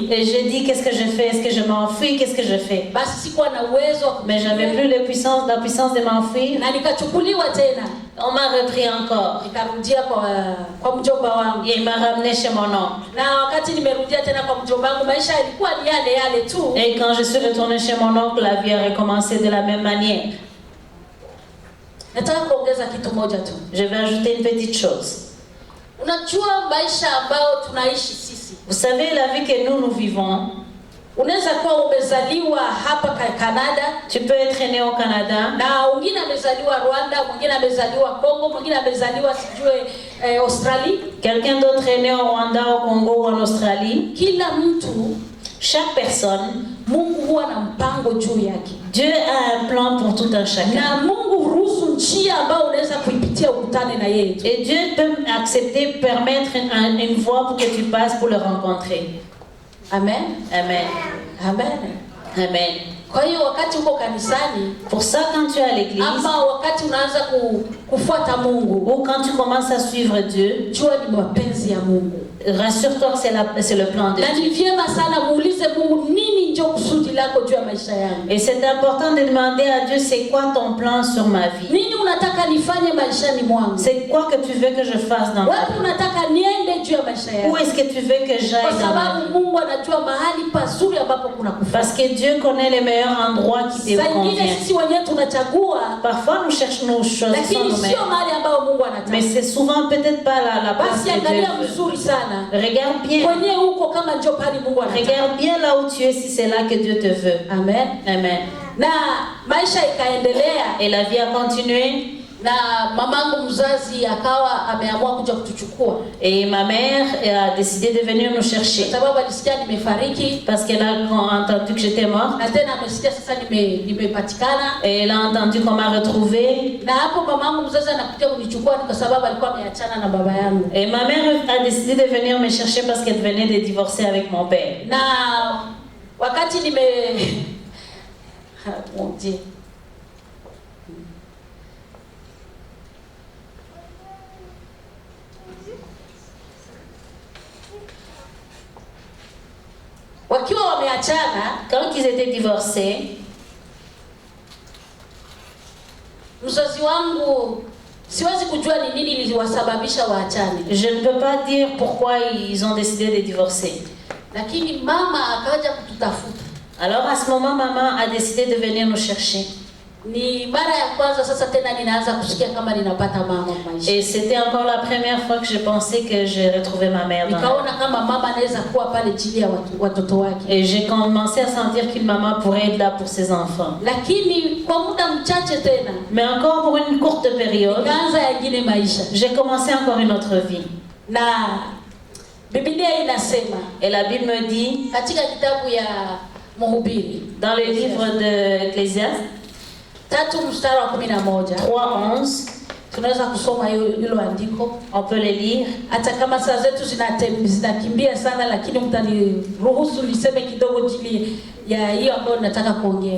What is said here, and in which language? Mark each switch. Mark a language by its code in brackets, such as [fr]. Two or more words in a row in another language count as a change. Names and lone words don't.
[fr] Et je dis qu'est-ce que je fais? Est-ce que je m'enfuis? Qu'est-ce que je fais? [sw] Basi sikuwa na uwezo, [fr] mais j'avais plus la puissance de m'enfuir. [sw] Na nikachukuliwa tena. [fr] On m'a repris encore. [sw] Nikarudia kwa mjomba wangu. [fr] Et il m'a ramené chez mon oncle. [sw] Na wakati nimerudia tena kwa mjomba wangu, maisha yalikuwa ni yale tu. [fr] Et quand je suis retournée chez mon oncle, la vie a recommencé de la même manière. [sw] Nataka kuongeza kitu moja tu. [fr] Je vais ajouter une petite chose. [sw] Unajua maisha ambayo tunaishi sisi. [fr] Vous savez la vie que nous vivons. [sw] Unaweza kuwa umezaliwa hapa Canada. [fr] Tu peux être né au Canada. [sw] Na mwingine amezaliwa Rwanda, mwingine amezaliwa Congo, mwingine amezaliwa sijue Australie. [fr] Quelqu'un d'autre est né au Rwanda, au Congo ou en Australie. [sw] Kila mtu, [fr] chaque personne, [sw] Mungu huwa na mpango juu yake. [fr] Dieu a un plan pour tout un chacun. [sw] Na Mungu huruhusu njia ambayo unaweza kuipitia ukutane na yeye. [fr] Et Dieu peut accepter, permettre une voie pour que tu passes pour le rencontrer. [sw] Amen. [fr] Amen. [sw] Amen. [fr] Amen. [sw] Kwa hiyo wakati uko kanisani, [fr] pour ça quand tu es à l'église, [sw] ama wakati unaanza kufuata Mungu, [fr] ou quand tu commences à suivre Dieu, [sw] jua ni mapenzi ya Mungu. [fr] Rassure-toi que c'est le plan de Dieu. [sw] Na ni vyema sana muulize Mungu nini ndio kusudi lako juu ya maisha yangu. [fr] Et c'est important de demander à Dieu c'est quoi ton plan sur ma vie. [sw] Nini unataka nifanye maishani mwangu? [fr] C'est quoi que tu veux que je fasse dans ma vie? [sw] Wapi unataka niende juu ya maisha yangu? [fr] Où est-ce que tu veux que j'aille dans ma vie? [sw] Kwa sababu Mungu anajua mahali pazuri ambapo kuna kufaa. [fr] Parce que Dieu connaît les meilleurs endroits qui te conviennent. [sw] Sisi wenyewe tunachagua. [fr] Parfois nous cherchons nos choses. [sw] Lakini sio mahali ambapo Mungu anataka. [fr] Mais c'est souvent peut-être pas la place de Dieu. [sw] Basi angalia mzuri sana. [fr] Regarde bien. Regarde bien là où tu es si c'est là que Dieu te veut. [sw] Amen. [fr] Amen. [sw] Na maisha ikaendelea. [fr] Et la vie a continué. [sw] Na mamangu mzazi akawa ameamua kuja kutuchukua. [fr] Et ma mère a décidé de venir nous chercher. [sw] Sababu alisikia nimefariki. [fr] Parce qu'elle a entendu que j'étais morte. [sw] Na tena amesikia sasa nimepatikana. [fr] Et elle a entendu qu'on m'a retrouvée. [sw] Na hapo mamangu mzazi anakuja kunichukua kwa sababu alikuwa ameachana na baba yangu. [fr] Et ma mère a décidé de venir me chercher parce qu'elle venait de divorcer avec mon père. [sw] Na wakati [fr] mon Dieu. [sw] Wakiwa wameachana, [fr] quand ils étaient divorcés, [sw] mzazi wangu siwezi kujua ni nini liliwasababisha waachane. [fr] Je ne peux pas dire pourquoi ils ont décidé de divorcer. [sw] lakini mama akaja kututafuta. [fr] Alors à ce moment, maman a décidé de venir nous chercher. [sw] Ni mara ya kwanza sasa tena ninaanza kusikia kama ninapata mama maisha. [fr] Et c'était encore la première fois que je pensais que j'ai retrouvé ma mère dans la vie. [sw] Nikaona kama mama anaweza kuwa pale chini ya watoto wake. [fr] Et j'ai commencé à sentir qu'une maman pourrait être là pour ses enfants. [sw] Lakini kwa muda mchache tena, [fr] mais encore pour une courte période, [sw] nikaanza yengine maisha. [fr] J'ai commencé encore une autre vie. [sw] Na Biblia inasema, [fr] et la Bible me dit, [sw] katika kitabu ya Mhubiri, [fr] dans le livre de Ecclésiaste 3:11, [sw] tunaweza kusoma hilo andiko. [fr] On peut le lire. [sw] Hata kama saa zetu zinakimbia sana, lakini mtaniruhusu niseme kidogo jili ya hiyo ambayo nataka kuongea.